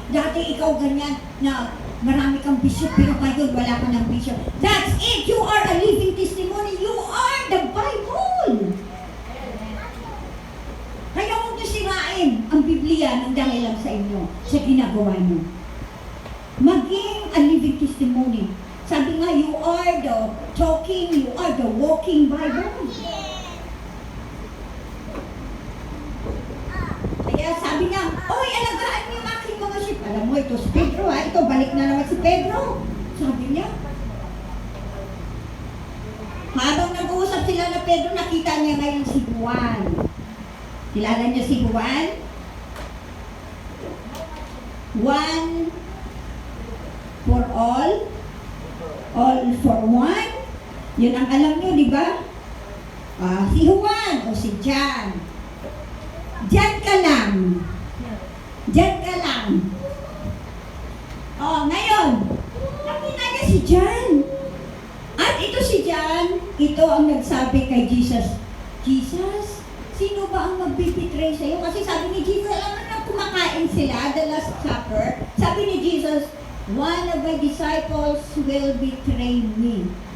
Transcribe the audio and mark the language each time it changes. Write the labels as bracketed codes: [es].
[tl] Dati ikaw ganyan na marami kang bisyo pero ngayon wala ka ng bisyo. [en] That's it! You are a living testimony. You are the Bible! [tl] Kaya huwag niyo sirain ang Biblia ng dahil lang sa inyo, sa ginagawa niyo. Maging [en] a living testimony. [tl] Sabi nga, [en] you are the talking, you are the walking Bible. [tl] Kaya sabi niya, oy, alagaan niyo yung aking mga sheep. Alam mo, ito si Pedro ha, ito, balik na naman si Pedro. Sabi niya. Habang nag-uusap sila na Pedro, nakita niya ngayon si Juan. Kilala niyo si Juan? [en] One for all for one. [tl] Yun ang alam niyo, di ba? Si Juan o si John. Diyan ka lang. Diyan ka lang. Ngayon, nakita niya si John. At ito si John, ito ang nagsabi kay Jesus, Jesus, sino ba ang magbibitray sa'yo? Kasi sabi ni Jesus, alam mo na kumakain sila, [en] the Last Supper. [tl] Sabi ni Jesus, [en] one of my disciples will betray me.